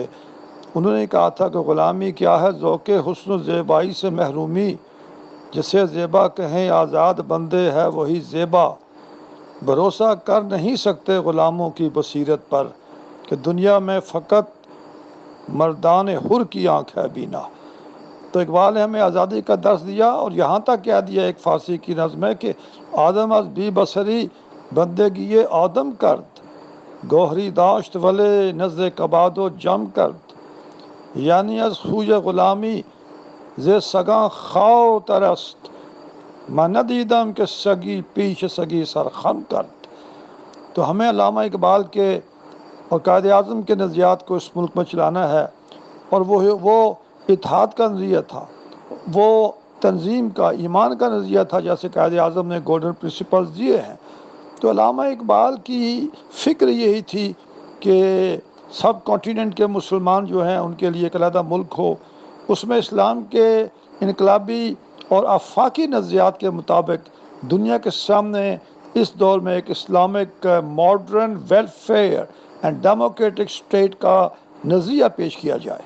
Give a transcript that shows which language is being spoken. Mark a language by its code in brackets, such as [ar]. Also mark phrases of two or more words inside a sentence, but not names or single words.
[ur] انہوں نے کہا تھا کہ غلامی کیا ہے ذوق حسن و زیبائی سے محرومی، جسے زیبا کہیں آزاد بندے ہے وہی زیبا، بھروسہ کر نہیں سکتے غلاموں کی بصیرت پر، کہ دنیا میں فقط مردان حر کی آنکھ ہے بینا۔ تو اقبال نے ہمیں آزادی کا درس دیا، اور یہاں تک کہہ دیا ایک فارسی کی نظم ہے کہ [fa] آدم از بی بصری بندگی آدم کرد، گوہری داشت ولے نزد کباد و جم کرد، یعنی از خوی غلامی ز سگاں خاو ترست، من ندیدم کہ سگی پیش سگی سرخم کرد۔ [ur] تو ہمیں علامہ اقبال کے اور قائد اعظم کے نظریات کو اس ملک میں چلانا ہے، اور وہ اتحاد کا نظریہ تھا، وہ تنظیم کا، ایمان کا نظریہ تھا، جیسے قائد اعظم نے [en] golden principles [ur] دیے ہیں۔ تو علامہ اقبال کی فکر یہی تھی کہ سب کانٹیننٹ کے مسلمان جو ہیں ان کے لیے ایک علیحدہ ملک ہو، اس میں اسلام کے انقلابی اور آفاقی نظریات کے مطابق دنیا کے سامنے اس دور میں ایک [en] Islamic modern welfare and democratic state [ur] کا نظریہ پیش کیا جائے۔